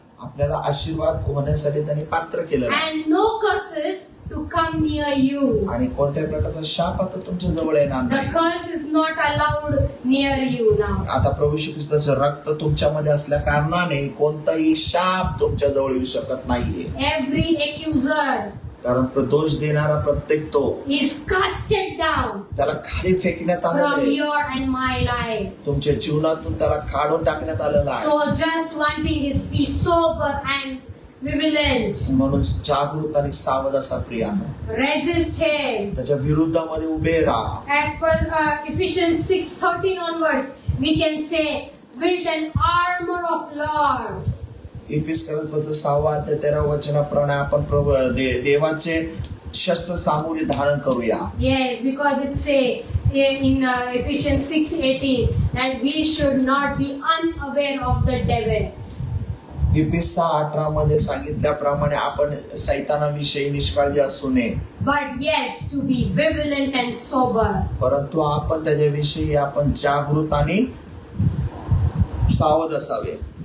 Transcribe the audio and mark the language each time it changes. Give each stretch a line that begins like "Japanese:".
Marathi: आपल्याला आशीर्वाद होण्यासाठी त्याने पात्र केलेलं आहे
English: and no curses to come near you.
Marathi: आणि कोणत्याही प्रकारचा शाप आता तुमच्या जवळ येणार
English: The
Marathi: नाही.
English: curse is not allowed near you now.
Marathi: आता प्रभू श्री ख्रिस्ताचं रक्त तुमच्यामध्ये असल्या कारणाने कोणताही शाप तुमच्या जवळ येऊ शकत नाहीये.
English: Every accuser
Marathi: कारण दोष देणारा प्रत्येक तो
English: is casted down
Marathi: त्याला खाली फेकण्यात
English: from
Marathi: आलेला आहे.
English: your and my life.
Marathi: तुमच्या जीवनातून त्याला काढून टाकण्यात आलेला आहे.
English: So just one thing is be sober and vigilant.
Marathi: म्हणून जागृत आणि सावध असा प्रियानो
English: Resist him.
Marathi: त्याच्या विरुद्धामध्ये उभे राहा.
English: As per Ephesians 6:13 onwards, we can say, build an armor of Lord.
Marathi: इफिसकरस पत्र 6 अध्याय 13 वचनाप्रमाणे आपण देवाचे शस्त्र सामुग्री धारण करूया.
English: Yes, because it say in Ephesians 6:18 that we should not be unaware of the devil.
Marathi: इफिस 6:18 मध्ये सांगितल्याप्रमाणे आपण सैतानाविषयी निष्काळजी असू नये.
English: But yes, to be vigilant and sober.
Marathi: परंतु आपण त्याच्याविषयी आपण जागृत आणि सावध असावे.